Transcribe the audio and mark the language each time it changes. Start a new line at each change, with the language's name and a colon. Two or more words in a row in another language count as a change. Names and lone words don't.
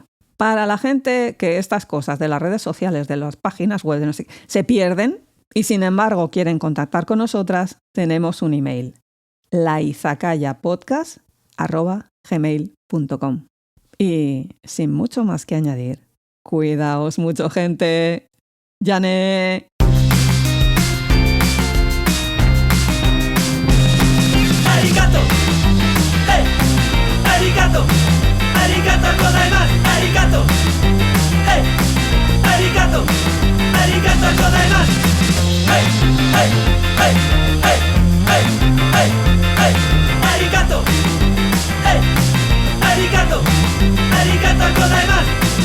Spanish: Para la gente que estas cosas de las redes sociales, de las páginas web, no sé, se pierden y sin embargo quieren contactar con nosotras, tenemos un email, laizacayapodcast@gmail.com. Y sin mucho más que añadir, cuidaos mucho, gente. ¡Yane!
Japanese: ありがとう、hey、ありがとう、ありがとうございます、ありがとう、hey、ありがとう、ありがとうございます、hey、hey、hey、hey、hey、hey、hey、ありがとう、hey、ありがとう、ありがとうございます.